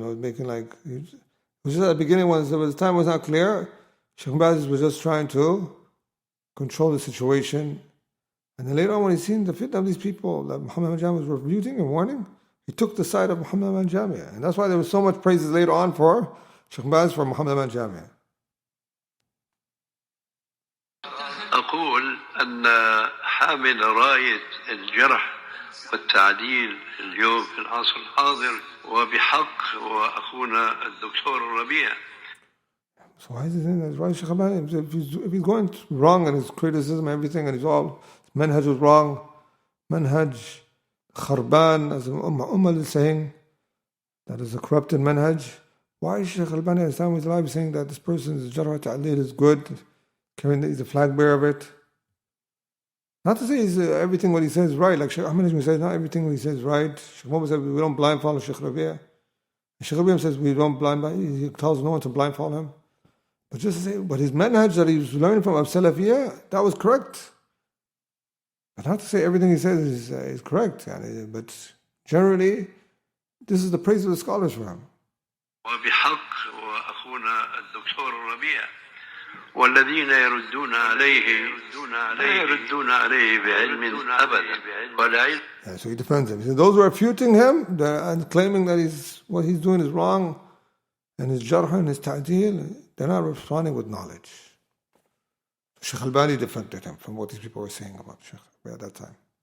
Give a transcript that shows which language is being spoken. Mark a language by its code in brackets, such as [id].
[en] It was making like, it was just at the beginning when the time was not clear, Shaykh Mubarak was just trying to control the situation. And then later on, when he seen the fitna of these people that Muhammad Jami was refuting and warning, he took the side of Muhammad Jami. And that's why there was so much praises later on for Shaykh Mubarak for Muhammad Jami. [ar] أقول أن حامل راية الجرح والتعديل اليوم في العصر الحاضر وبحق وأخونا الدكتور الربيع. [en] So why is he saying that? Why is Shaykh Mubarak, if he's going wrong in his criticism and everything, and he's all, manhaj was wrong, [ar] manhaj kharban, [en] as Umal is saying, that is a corrupted manhaj, why is Shaykh Albani at the time he's alive saying that this person's Jarh Ta'deel is good, he's a flag bearer of it? Not to say everything what he says is right, like Shaykh Ahmed Najmi says, not everything what he says is right. Shaykh Muhammad says we don't blind follow Shaykh Rabi'. Shaykh Rabi' says we don't blind follow, he tells no one to blind follow him. But just to say, but his manhaj that he was learning from Salafiyya, that was correct. But not to say everything he says is correct, but generally, this is the praise of the scholars for him. [ar] وبحق وأخونا الدكتور الربيع والذين يردون عليه بعلم أبدا ولا علم. [en] So he defends him. He says, those who are refuting him and claiming that what he's doing is wrong, and his jarh and his ta'deel, they're not responding with knowledge. Shaykh Albani defended him from what these people were saying about Shaykh at that time.